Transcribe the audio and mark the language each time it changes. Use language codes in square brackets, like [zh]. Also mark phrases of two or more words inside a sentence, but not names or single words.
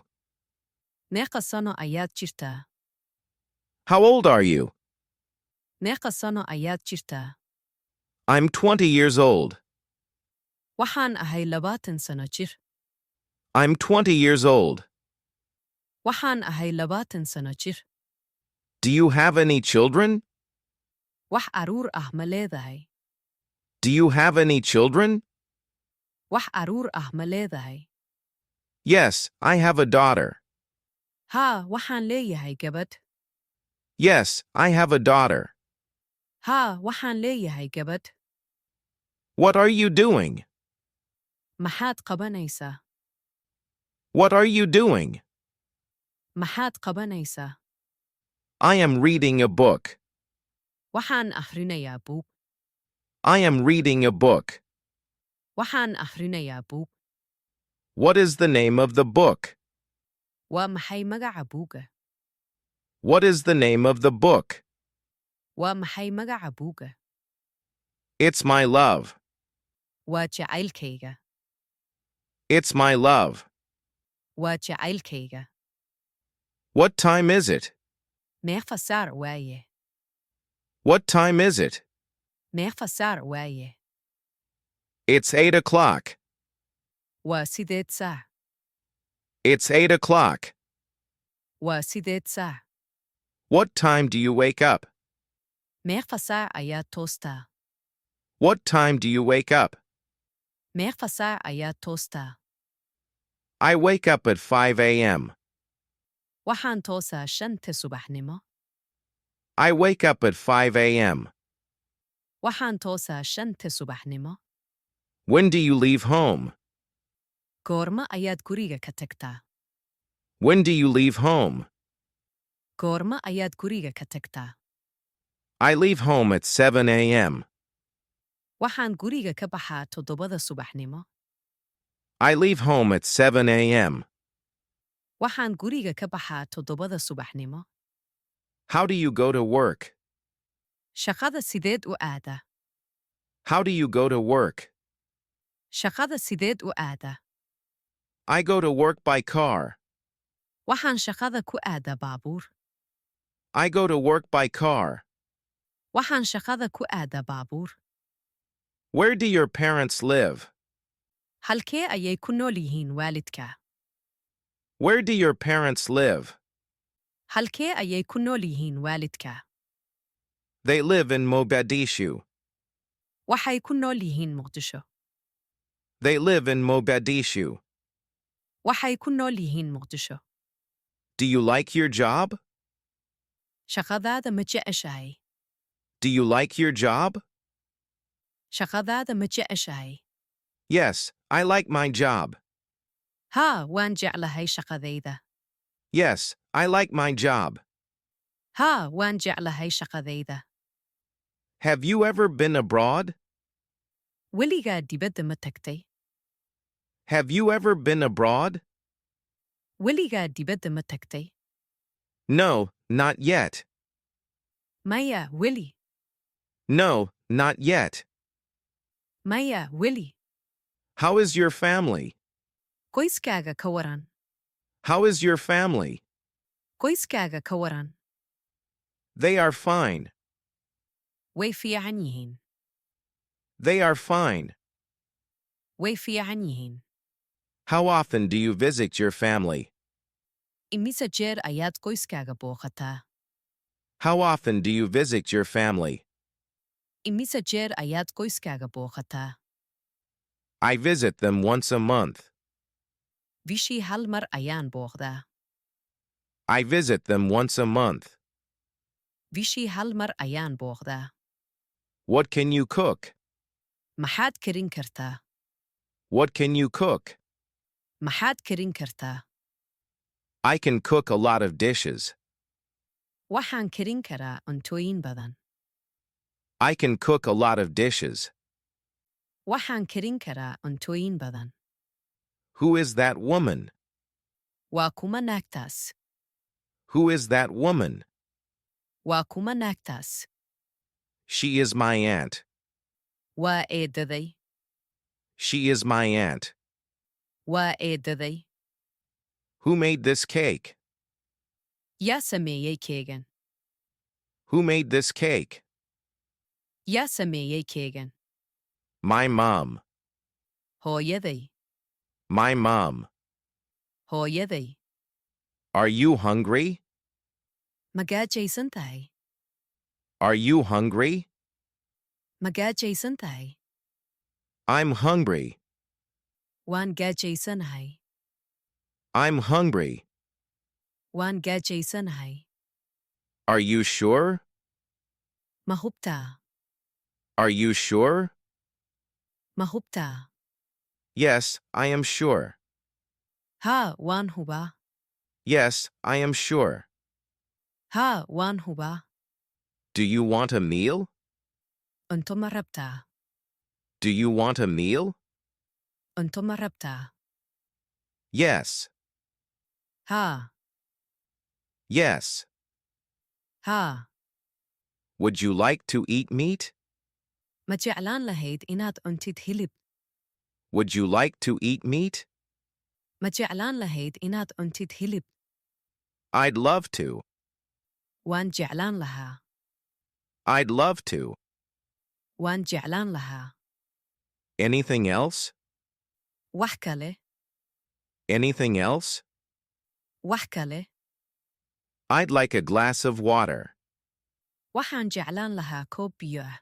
[so] Meeqa sano ayaad jirtaa? [en] How old are you? [so] Meeqa sano ayaad jirtaa? [en] I'm 20 years old. [so] Waxaan ahay 20 sano jir. [en] I'm 20 years old. [so] Waxaan ahay 20 sano jir. [en] Do you have any children? [so] Wax caruur ah ma leedahay? [en] Do you have any children? [so] Wax caruur ah ma leedahay? [en] Yes, I have a daughter. [so] Haa, waxaan leeyahay gabadh. [en] Yes, I have a daughter. [so] Haa, waxaan leeyahay gabadh. [en] What are you doing? [so] Maxaad qabanaysaa? [en] What are you doing? [so] Maxaad qabanaysaa? [en] I am reading a book. [so] Waxaan akhrinayaa buug. [en] I am reading a book. [so] Waxaan akhrinayaa buug. [en] What is the name of the book? [so] Waa maxay magaca buuga? [en] What is the name of the book? [so] Waa maxay magaca buuga? [en] It's my love. [so] Waa jacaylkayga. [en] It's my love. [so] Waa jacaylkayga. [en] What time is it? [so] Meeqa saar waaye? [en] What time is it? [so] Meeqa saar waaye? [en] It's 8 o'clock. [so] Waa 8 saac. [en] It's 8 o'clock. [so] Waa 8 saac. [en] What time do you wake up? [so] Meeqa saac ayaad toostaa? [en] What time do you wake up? [so] Meeqa saac ayaad toostaa? [en] I wake up at 5 a.m. [so] Waxaan toosaa 5 subaxnimo. [en] I wake up at 5 a.m. [so] Waxaan toosaa 5 subaxnimo. [en] When do you leave home? [so] Goorma ayaad guriga ka tagtaa? [en] When do you leave home? [so] Goorma ayaad guriga ka tagtaa? [en] I leave home at 7 a.m. [so] Waxaan guriga ka baxaa 7 subaxnimo. [en] I leave home at 7 a.m. [so] Waxaan guriga ka baxaa 7 subaxnimo. [en] How do you go to work? [so] Shaqada sideed u aadaa? [en] How do you go to work? [so] Shaqada sideed u aadaa? [en] I go to work by car. [so] Waxaan shaqada ku aadaa baabuur. [en] I go to work by car. [so] Waxaan shaqada ku aadaa baabuur. [en] Where do your parents live? [so] Halkee ayay ku nool yihiin waalidka? [en] Where do your parents live? [so] Halkee ayay ku nool yihiin waalidka? [en] They live in Mogadishu. [so] Waxay ku nool yihiin Muqdisho. [en] They live in Mogadishu. [so] Waxay ku nool yihiin Muqdisho. [en] Do you like your job? [so] Shaqadaada ma jeceshahay? [en] Do you like your job? [so] Shaqadaada ma jeceshahay? [en] Yes, I like my job. [so] Haa, waan jeclahay shaqadayda. [en] Yes, I like my job. [so] Haa, waan jeclahay shaqadayda. [en] Have you ever been abroad? [so] Weligaa dibadda ma tagtay? [en] Have you ever been abroad? [so] Weligaa dibadda ma tagtay? [en] No, not yet. [so] Maya, weli. [en] No, not yet. [so] Maya, weli. [en] How is your family? [so] Qoyskaaga ka waran. [en] How is your family? [so] Qoyskaaga ka waran. [en] They are fine. [so] Way fiican yihiin. [en] They are fine. [so] Way fiican yihiin. [en] How often do you visit your family? [so] Imise jeer ayaad qoyskaaga booqataa? [en] How often do you visit your family? [so] Imise jeer ayaad qoyskaaga booqataa? [en] I visit them once a month. [so] Bishii hal mar ayaan booqdaa. [en] I visit them once a month. [so] Bishii hal mar ayaan booqdaa. [en] What can you cook? [so] Maxaad karin kartaa? [en] What can you cook? [so] Maxaad karin kartaa? [en] I can cook a lot of dishes. [so] Waxaan karin karaa cuntooyin badan. [en] I can cook a lot of dishes. [so] Waxaan karin karaa cuntooyin badan. [en] Who is that woman? [so] Waa kuma naagtaas? [en] Who is that woman? [so] Waa kuma naagtaas? [en] She is my aunt. [so] Waa eedaday. [en] She is my aunt. [so] Waa eedaday. [en] Who made this cake? [so] Yaa sameeyey keegan? [en] Who made this cake? [so] Yaa sameeyey keegan? [en] My mom. [so] Hooyaday. [en] My mom. [so] Hooyaday. [en] Are you hungry? [so] Ma gaajaysan tahay? [en] Are you hungry? [so] Ma gaajaysan tahay? [en] I'm hungry. [so] Waan gaajaysanahay. [en] I'm hungry. [so] Waan gaajaysanahay. [en] Are you sure? [so] Ma hubtaa? [en] Are you sure? [so] Ma hubtaa? [en] Yes, I am sure. [so] Haa, waan hubaa. [en] Yes, I am sure. [so] Haa, waan hubaa. [en] Do you want a meal? [so] Unto ma rabtaa? [en] Do you want a meal? [so] Unto ma rabtaa? [en] Yes. [so] Haa, [en] Yes. [so] haa. [en] Would you like to eat meat? [so] Ma jeclaan lahayd inaad cuntid hilib? [en] Would you like to eat meat? [so] Ma jeclaan lahayd inaad cuntid hilib? [en] I'd love to. [so] Waan jeclaan lahaa. [en] I'd love to. [so] Waan jeclaan lahaa. [en] Anything else? [so] Wax kale? [en] Anything else? [so] Wax kale? [en] I'd like a glass of water. [so] Waxaan jeclaan lahaa koob biyo ah.